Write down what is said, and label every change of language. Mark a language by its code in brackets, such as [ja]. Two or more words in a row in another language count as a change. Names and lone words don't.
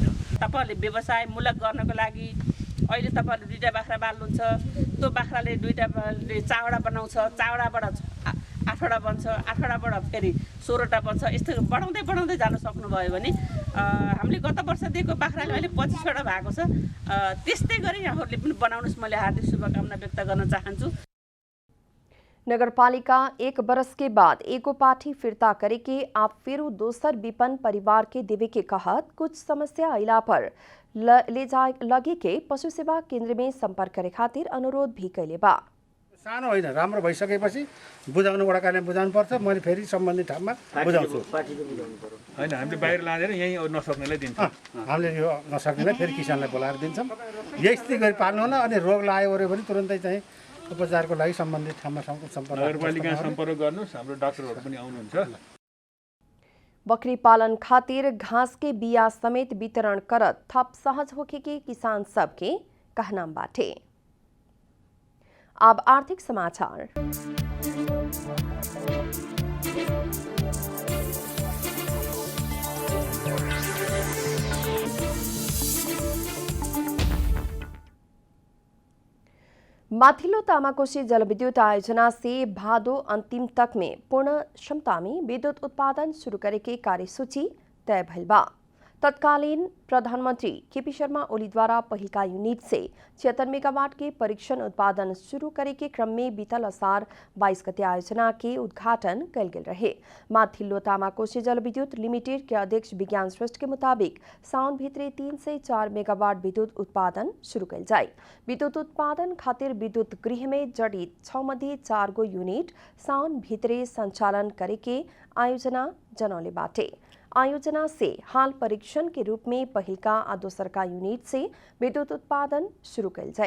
[ne] तपाईहरुले व्यवसायमूलक गर्नको लागि अहिले तपाईहरुले 2टा बाख्रा पाल्नुहुन्छ, त्यो बाख्राले 2टाले चावडा बनाउँछ, चावडाबाट 8वटा बन्छ, 8वटाबाट फेरि 16वटा बन्छ। यस्तो बढाउँदै बढाउँदै जान सक्नुभयो भने हामीले गत वर्ष दिएको बाख्राले अहिले 25वटा भएको छ। त्यस्तै गरी यहाँहरूले पनि बनाउनुस्, मैले हार्दिक शुभकामना व्यक्त गर्न चाहन्छु। [bho] नगरपालिका 1 बरस के बाद एको पाठी फिरता करे के आप फिर दोसर विपन्न परिवार के देवे के कहत कुछ समस्या अइला पर ले जाए लगे के पशु सेवा केन्द्र में संपर्क करे खातिर अनुरोध भी कैले बा। [ne] सानो होइन, राम्रो भइसकेपछि बुझाउनु वडा कार्यालय बुझाउनु पर्छ। मैले फेरि सम्बन्धित ठाउँमा बुझाउँछु। होइन, हामीले बाहिर लाँदैन, यहीँ नसक्नेलाई दिन्छौँ। हामीले यो नसक्नेलाई फेरि किसानलाई बोलाएर दिन्छौँ। यही स्थिति गरी पाल्नु होला। अनि रोग लाग्यो ओऱ्यो भने तुरन्तै चाहिँ उपचारको लागि सम्बन्धित ठाउँमा सम्पर्क नगरपालिका सम्पर्क गर्नुहोस्। हाम्रो डाक्टरहरू पनि आउनुहुन्छ। [bho] बकरी पालन खातिर घास के बिया समेत वितरण करत थप सहज होके के किसान सबके कहना बाटे। अब आर्थिक समाचार। माथिल्लो तामाकोशी जलविद्युत आयोजना से भादो अंतिम तक में पूर्ण क्षमता में विद्युत उत्पादन शुरू करे के कार्यसूची तय भइल बा। तत्कालीन प्रधानमंत्री केपी शर्मा ओली द्वारा पहिलका यूनिट से 76 मेगावाट के परीक्षण उत्पादन शुरू करे के क्रम में बीतल असार 22 गते आयोजना के उद्घाटन कल गेल रहे। माथिल्लो तामाकोशी जलविद्युत लिमिटेड के अध्यक्ष विज्ञान श्रेष्ठ के मुताबिक साउन भित्रे 3 से 4 मेगावाट विद्युत उत्पादन शुरू कल जाए। विद्युत उत्पादन खातिर विद्युत गृह में जडित 6 मध्ये 4 गो यूनिट साउन भित्रे संचालन करे के आयोजना जनौले बाटे। आयोजना से हाल परीक्षण के रूप में पहिलका आ दोसरका यूनिट से विद्युत उत्पादन शुरू कल जाए।